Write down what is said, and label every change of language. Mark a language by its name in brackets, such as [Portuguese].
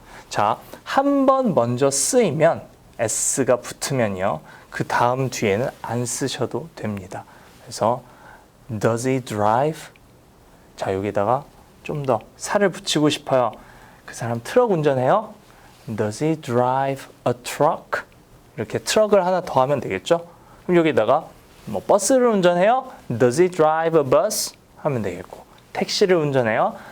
[Korean] 자, 한 번 먼저 쓰이면 s가 붙으면요. 그 다음 뒤에는 안 쓰셔도 됩니다. [English] 그래서 does he drive? [Korean] 자, 여기다가 좀 더 살을 붙이고 싶어요. 그 사람 트럭 운전해요? [English] Does he drive a truck? [Korean] 이렇게 트럭을 하나 더 하면 되겠죠? 그럼 여기다가 버스를 운전해요? [English] Does he drive a bus? [Korean] 하면 되겠고, 택시를 운전해요?